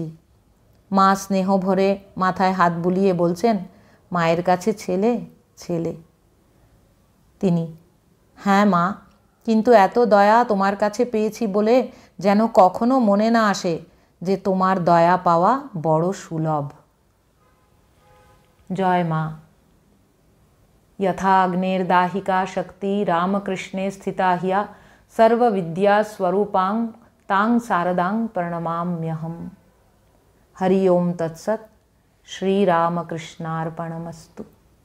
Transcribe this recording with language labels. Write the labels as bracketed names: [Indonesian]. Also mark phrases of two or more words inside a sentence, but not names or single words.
[Bangla] মা স্নেহ ভরে মাথায় হাত বুলিয়ে বলছেন, মায়ের কাছে ছেলে ছেলে। তিনি, হ্যাঁ মা, কিন্তু এত দয়া তোমার কাছে পেয়েছি বলে যেন কখনো মনে না আসে যে তোমার দয়া পাওয়া বড় সুলভ। জয় মা। [Sanskrit] यथा अग्नेर्दाहिका शक्ति रामकृष्णे स्थिता ह्या सर्वविद्या स्वरूपां तां शारदां प्रणमाम्यहम्। हरि ओम तत्सत्। श्री रामकृष्णार्पणमस्तु।